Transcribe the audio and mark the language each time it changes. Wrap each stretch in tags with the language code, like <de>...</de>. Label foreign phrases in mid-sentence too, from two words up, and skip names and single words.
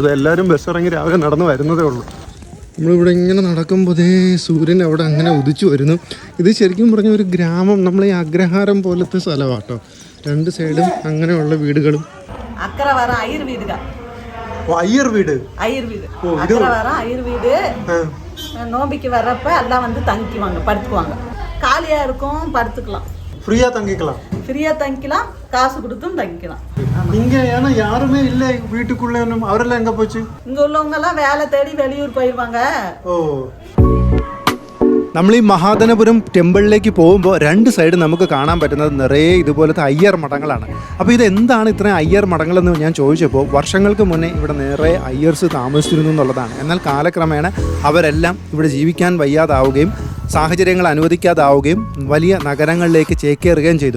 <ml>അത് എല്ലാവരും ബസ് ഇറങ്ങി രാവിലെ നടന്ന് വരുന്നതേ ഉള്ളൂ. നമ്മളിവിടെ ഇങ്ങനെ നടക്കുമ്പോൾ അതേ സൂര്യൻ അവിടെ അങ്ങനെ ഉദിച്ചു വരുന്നു. ഇത് ശരിക്കും പറഞ്ഞ ഒരു ഗ്രാമം, നമ്മൾ ഈ അഗ്രഹാരം പോലത്തെ സ്ഥലമാണ് കേട്ടോ. രണ്ട് സൈഡും അങ്ങനെയുള്ള വീടുകളും. അയ്യർ വീട്</ml> <ta>நோம்பிக்கு வர்றப்ப எல்லாம் வந்து தங்கிக்குவாங்க, படுத்துக்குவாங்க. காலியா இருக்கும், படுத்துக்கலாம். ஃப்ரீயா தங்கிக்கலாம். ஃப்ரீயா தங்கிக்கலாம், காசு கொடுத்தும் தங்கிக்கலாம். இங்க ஏன்னா யாருமே இல்ல வீட்டுக்குள்ள, அவரெல்லாம் எங்க போச்சு? இங்க உள்ளவங்க எல்லாம் வேலை தேடி வெளியூர் போயிருவாங்க.</ta> <ml>ഓ, നമ്മൾ ഈ മഹാധനപുരം ടെമ്പിളിലേക്ക് പോകുമ്പോൾ രണ്ട് സൈഡ് നമുക്ക് കാണാൻ പറ്റുന്നത് നിറയെ ഇതുപോലത്തെ അയ്യർ മഠങ്ങളാണ്. അപ്പോൾ ഇതെന്താണ് ഇത്രയും അയ്യർ മഠങ്ങളെന്ന് ഞാൻ ചോദിച്ചപ്പോൾ വർഷങ്ങൾക്ക് മുന്നേ ഇവിടെ നിറയെ അയ്യർസ് താമസിച്ചിരുന്നു എന്നുള്ളതാണ്. എന്നാൽ കാലക്രമേണ അവരെല്ലാം ഇവിടെ ജീവിക്കാൻ വയ്യാതാവുകയും സാഹചര്യങ്ങൾ അനുവദിക്കാതാവുകയും വലിയ നഗരങ്ങളിലേക്ക് ചേക്കേറുകയും ചെയ്തു.</ml>